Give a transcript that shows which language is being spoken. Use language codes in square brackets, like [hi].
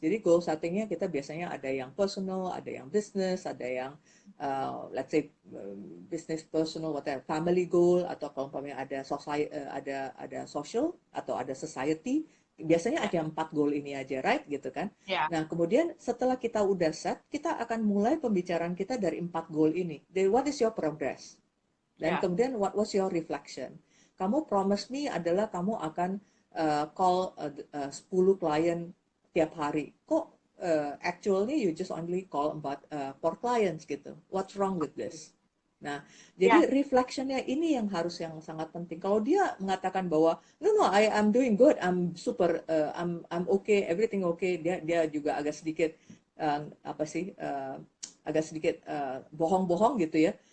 [id] Jadi goal settingnya kita biasanya ada yang personal, ada yang business, ada yang [en] let's say business, personal, whatever, family goal [id] atau kalau umpamanya ada society, ada social atau ada society. Biasanya ya, ada 4 goal ini aja, right? Gitu kan? ya, Nah, kemudian setelah kita udah set, kita akan mulai pembicaraan kita dari 4 goal ini. [en] Then what is your progress? [id] Dan ya, [en] kemudian what was your reflection? [id] Kamu [en] promise me [id] adalah kamu akan call 10 klien tiap hari. [en] Kok actually you just only call about 4 clients gitu. What's wrong with this? Nah, [id] ya, jadi reflectionnya ini yang sangat penting. Kalau dia mengatakan bahwa [en] no I'm doing good, I'm super, I'm okay, everything okay, [id] dia juga agak sedikit apa sih agak sedikit bohong-bohong gitu ya.